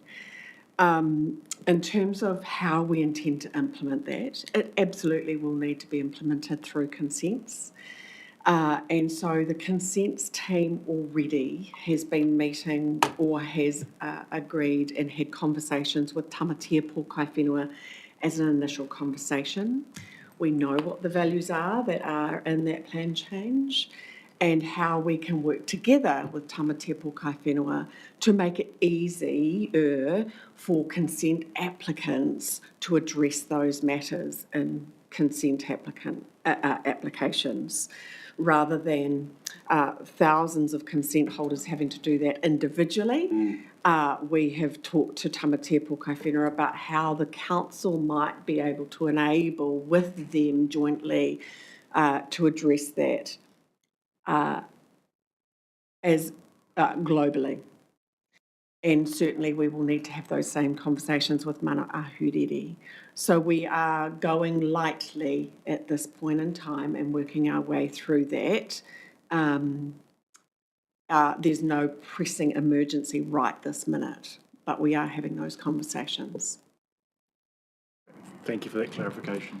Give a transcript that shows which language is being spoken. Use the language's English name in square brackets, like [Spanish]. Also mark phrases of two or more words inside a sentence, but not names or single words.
[English] In terms of how we intend to implement that, it absolutely will need to be implemented through consents. And so the consents team already has been meeting or has agreed and had conversations with tamatea pōkai whenua as an initial conversation. We know what the values are that are in that plan change and how we can work together with tamatea pōkai whenua to make it easier for consent applicants to address those matters in consent applications, rather than thousands of consent holders having to do that individually. We have talked to tamatea pōkai whenua about how the council might be able to enable with them jointly to address that as globally. And certainly we will need to have those same conversations with mana ahuriri. So we are going lightly at this point in time and working our way through that. There's no pressing emergency right this minute, but we are having those conversations. Thank you for that clarification.